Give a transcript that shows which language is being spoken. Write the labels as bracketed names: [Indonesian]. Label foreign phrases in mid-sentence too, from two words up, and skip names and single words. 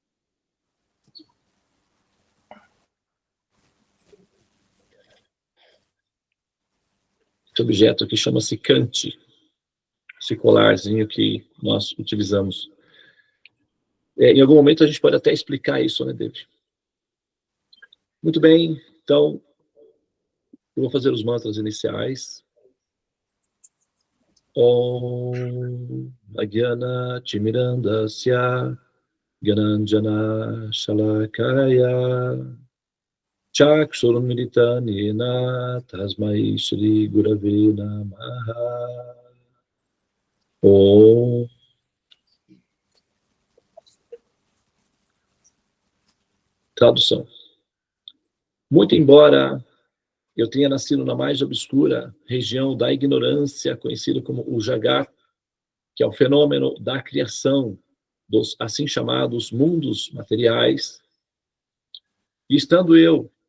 [Portuguese] Esse objeto aqui chama-se Kant, esse colarzinho que nós utilizamos. Em algum momento a gente pode até explicar isso, né, David? Muito bem, então, eu vou fazer os mantras iniciais. [Sanskrit] Om Agyana Timirandasya Gyananjana Shalakaya Chakshurumilitanena Tasmai Shri Gurave Namaha. Om. [Portuguese] Tradução. Muito embora eu tenha nascido na mais obscura região da ignorância, conhecido como o Jagat, que é o fenômeno da criação dos assim chamados mundos materiais, e estando eu,